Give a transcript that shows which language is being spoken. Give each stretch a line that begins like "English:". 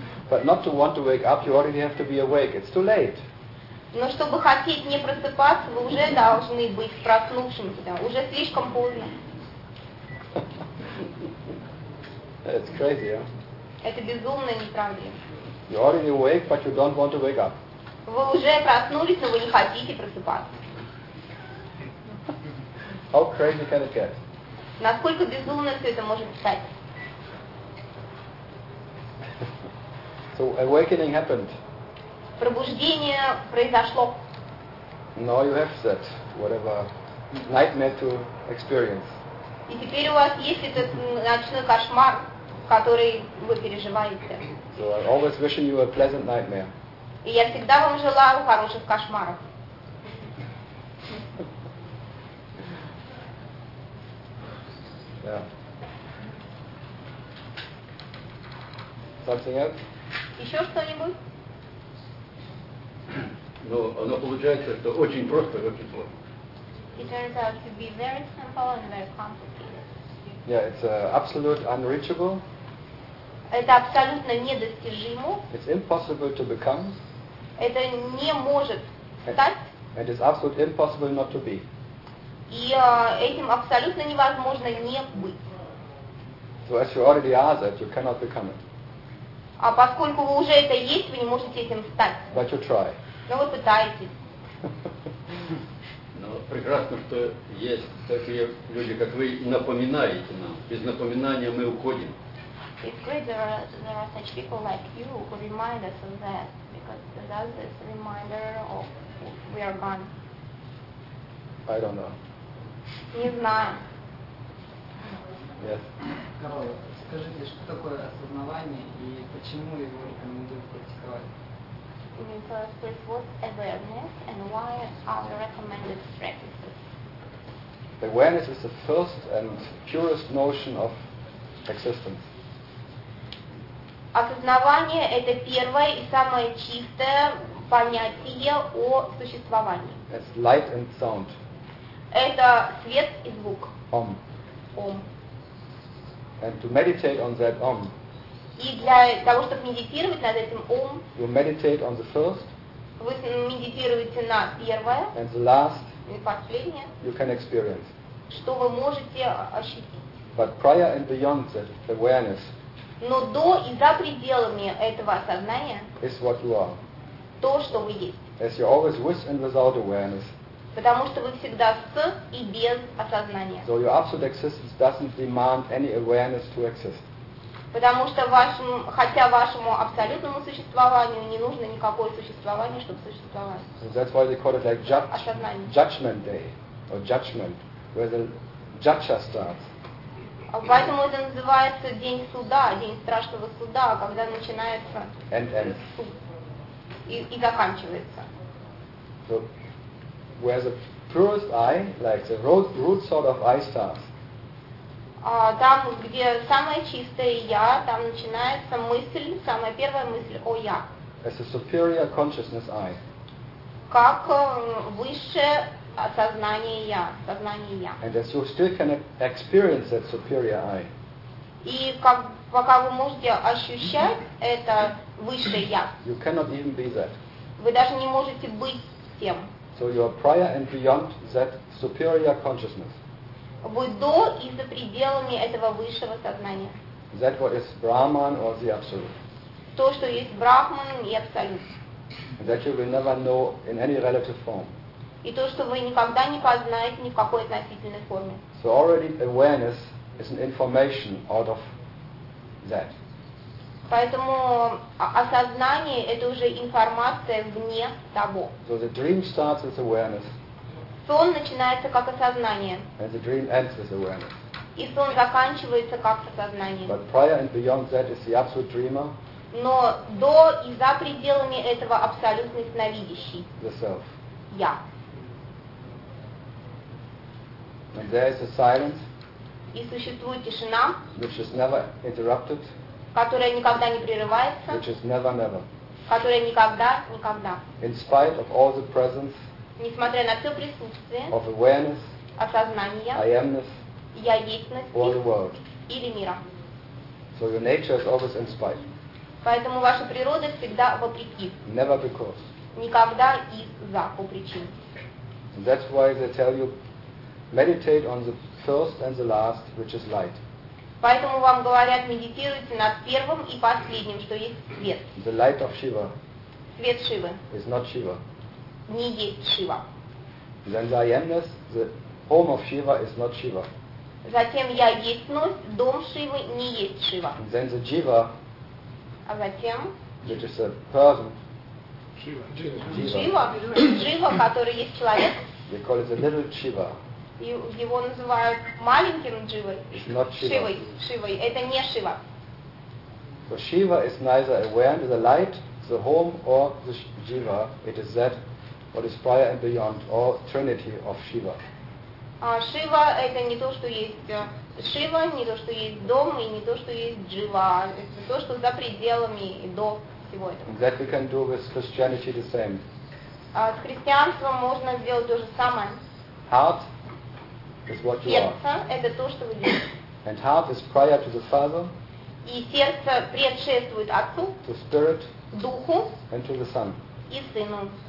English: But not to want to wake up, you already have to be awake. It's too late.
Russian: Но чтобы хотеть не просыпаться, вы уже должны быть проснувшимся. Уже слишком поздно.
English: It's crazy, yeah?
Russian: Это безумно, не правда ли?
English: You already awake, but you don't want to wake up.
Russian: Вы уже проснулись, но вы не хотите просыпаться.
English: How crazy can it get?
Russian: Насколько безумно все это может стать?
English: So awakening happened.
Russian: Пробуждение произошло.
English: Now you have that whatever nightmare to experience.
Russian: И теперь у вас есть этот ночной кошмар. который вы переживаете.
English: So I always wishing you a pleasant nightmare.
Russian: И я всегда вам желаю хороших кошмаров.
English: Yeah. Something else?
Russian: Еще что-нибудь? Но оно получается, что очень просто, как число.
English: It turns out to be very simple and very complicated. Yeah, it's absolutely unreachable.
Russian: Это абсолютно недостижимо.
English: It's impossible to become.
Russian: Это не может стать.
English: And it's absolutely impossible not to be.
Russian: И этим абсолютно невозможно не быть.
English: So as you already are that, you cannot become it.
Russian: А поскольку вы уже это есть, вы не можете этим стать.
English: But you try.
Russian: Но вы пытаетесь. Но прекрасно, что есть такие люди, как вы, напоминаете нам. Без напоминания мы уходим.
English: It's great there are such people like you who remind us of that, because that's this reminder of we are gone. I don't know.
Russian: Не знаю.
English: Yes.
Russian: Карл, скажите, что такое осознавание и почему его рекомендуют практиковать?
English: Can you tell us first what awareness and why are the recommended practices? Awareness is the first and purest notion of existence.
Russian: Осознавание – это первое и самое чистое понятие о существовании.
English: It's light and sound.
Russian: Это свет и звук.
English: Om.
Russian: Om.
English: And to meditate on that Om.
Russian: И для того, чтобы медитировать над этим Om.
English: You meditate on the first.
Russian: Вы медитируете на первое.
English: And the last.
Russian: И последнее.
English: You can experience.
Russian: Что вы можете ощутить.
English: But prior and beyond that awareness.
Russian: Но до и за пределами этого осознания.
English: Is what you are.
Russian: То, что вы есть.
English: As you're always with and without awareness.
Russian: Потому что вы всегда с и без осознания.
English: So your absolute existence doesn't demand any awareness to exist.
Russian: Потому что хотя вашему абсолютному существованию не нужно никакое существование, чтобы существовать.
English: So that's why they call it like judgment day or judgment, where the judge starts.
Russian: Поэтому это называется день суда, день страшного суда, когда начинается
English: and.
Russian: И заканчивается.
English: So, where the purest eye, like the root sort of eye starts.
Russian: Там, где самое чистое я, там начинается мысль, самая первая мысль о я.
English: As a superior consciousness eye.
Russian: Как высшее осознание я, сознание я.
English: And as you still can experience that superior eye.
Russian: И как, пока вы можете ощущать это высшее я.
English: You cannot even be that.
Russian: Вы даже не можете быть тем.
English: So you are prior and beyond that superior consciousness.
Russian: Вы до и за пределами этого высшего сознания.
English: That what is Brahman or the Absolute.
Russian: То, что есть Брахман и Абсолют.
English: That you will never know in any relative form.
Russian: И то, что вы никогда не познаете ни в какой относительной форме.
English: So already awareness is an information out of that.
Russian: Поэтому осознание – это уже информация вне того.
English: So the dream starts with awareness.
Russian: Сон начинается как осознание.
English: And the dream ends with awareness.
Russian: И сон заканчивается как осознание.
English: But prior and beyond that is the absolute dreamer.
Russian: Но до и за пределами этого абсолютный сновидящий.
English: The self.
Russian: Я.
English: And there is a silence.
Russian: И существует тишина.
English: Which is never interrupted.
Russian: Которая никогда не прерывается.
English: Which is never, never.
Russian: Которая никогда, никогда.
English: In spite of all the presence.
Russian: Несмотря на все присутствие.
English: Of awareness.
Russian: Осознание.
English: I am-ness.
Russian: Я есть-ность.
English: Or the world.
Russian: Или мира.
English: So your nature is always in spite.
Russian: Поэтому ваша природа всегда вопреки.
English: Never because.
Russian: Никогда из-за, по причине.
English: That's why they tell you, meditate on the first and the last, which is light.
Russian: Поэтому вам говорят, медитируйте над первым и последним, что есть свет.
English: The light of Shiva.
Russian: Свет Шивы.
English: Is not Shiva.
Russian: Не есть Шива.
English: Then the I am-ness, the home of Shiva is not Shiva.
Russian: Затем я есть-ность, дом Шивы не есть Шива.
English: And then the Jiva.
Russian: А затем?
English: Which is a person.
Russian: Jiva. Jiva, который есть человек.
English: They call it the little Shiva.
Russian: Его называют маленьким Дживой. Шивой. Шивой. Это не Шива.
English: So Shiva is neither awareness, the light, the home, or the Jiva. It is that what is prior and beyond, or Trinity of Shiva.
Russian: Шива это не то, что есть Шива, не то, что есть дом, и не то, что есть Джива. Это то, что за пределами и до всего этого.
English: And that we can do with Christianity the same.
Russian: С христианством можно сделать то же самое.
English: Heart is what you
Russian: сердце
English: are.
Russian: Это то, что вы делаете.
English: And heart is prior to the Father.
Russian: И сердце предшествует Отцу.
English: To Spirit.
Russian: Духу.
English: And to the Son.
Russian: И Сыну.